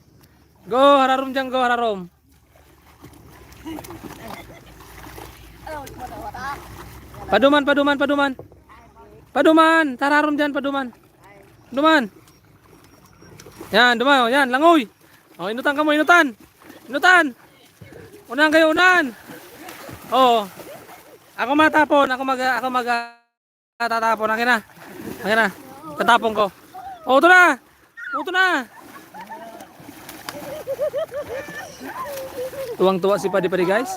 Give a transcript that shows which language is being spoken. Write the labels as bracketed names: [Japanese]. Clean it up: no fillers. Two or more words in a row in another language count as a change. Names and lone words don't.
[Bikol] Go, hararom dyan, go, hararom. Paduman, paduman, paduman. Paduman, tararom dyan, paduman. Paduman. Yan, duman, oh, yan, langoy. Oh, inutan ka mo, inutan. Inutan. [Filipino] Unahan kayo, unahan. Oh. Ako matapon, ako tatapon. Akin na. Akin na. Tatapon ko. Oh, ito na. Oh, ito na. Tuwang-tuwa si Padi-Padi guys.